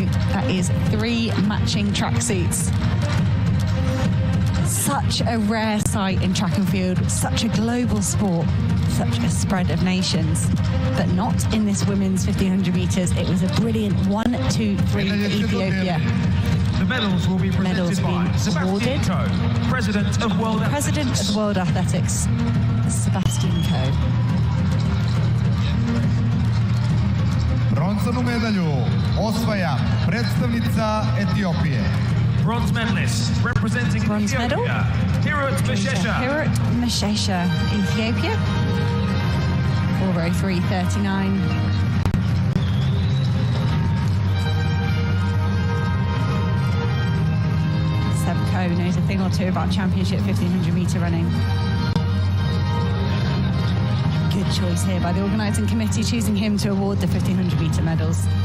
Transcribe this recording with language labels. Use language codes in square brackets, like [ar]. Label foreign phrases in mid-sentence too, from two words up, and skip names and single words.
[en] That is 3 matching tracksuits. Such a rare sight in track and field, such a global sport, such a spread of nations, but not in this women's 1500 metres. It was a brilliant 1, 2, 3 for Ethiopia. The medals will be presented by Sebastian Coe, President of World Athletics, Sebastian Coe. [sr] Bronzanu medalju osvaja predstavnica Etiopije. [en] Bronze medalist representing Bronze medal. Hirut Meshesha. Hirut Meshesha, Ethiopia. 4:03:39. Seb Coe knows a thing or two about championship 1500 metre running. Good choice here by the organising committee, choosing him to award the 1500 metre medals.